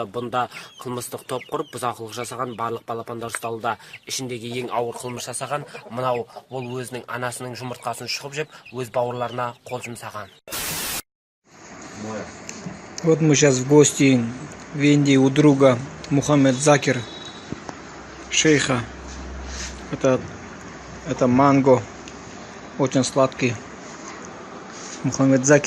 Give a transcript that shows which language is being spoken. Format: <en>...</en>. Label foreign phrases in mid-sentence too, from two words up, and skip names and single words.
<kk>Бұнда қылмыстық топ құрып, бұзақылық жасаған барлық балапандар ұсталуда. Ішіндегі ең ауыр қылмыс жасаған мынау, ол өзінің анасының жұмыртқасын шұқып жеп, өз бауырларына қол жұмсаған.</kk> <ru>Вот мы сейчас в гости в Индии у друга Мухаммед Закир, шейха. Это манго, очень сладкий. Мухаммед Закир.</ru>